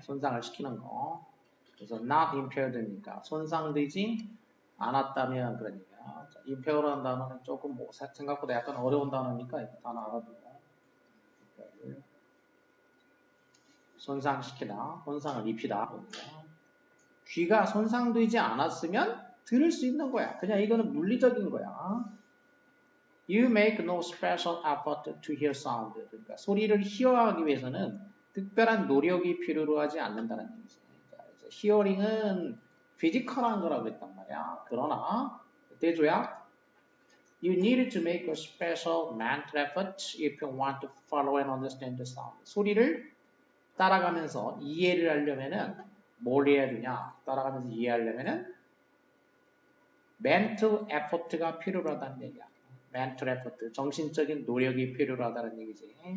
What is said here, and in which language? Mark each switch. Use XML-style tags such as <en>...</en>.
<ko>손상을 시키는 거. 그래서 not impaired니까 손상되지 않았다면 그러니까 impaired라는 단어는 조금 생각보다 약간 어려운 단어니까 단어 알아두고 손상시키다, 손상을 입히다. 귀가 손상되지 않았으면 들을 수 있는 거야. 그냥 이거는 물리적인 거야.</ko> <en>You make no special effort to hear sound.</en> <ko>그러니까 소리를 hear하기 위해서는 특별한 노력이 필요로 하지 않는다는 얘기죠. hearing은 피지컬한 거라고 했단 말이야. 그러나 대조야</ko> <en>You need to make a special mental effort if you want to follow and understand the sound.</en> <ko>소리를 따라가면서 이해를 하려면은 뭘 해야 되냐? 따라가면서 이해하려면은 mental effort가 필요하다는 얘기야. mental effort, 정신적인 노력이 필요하다는 얘기지.</ko>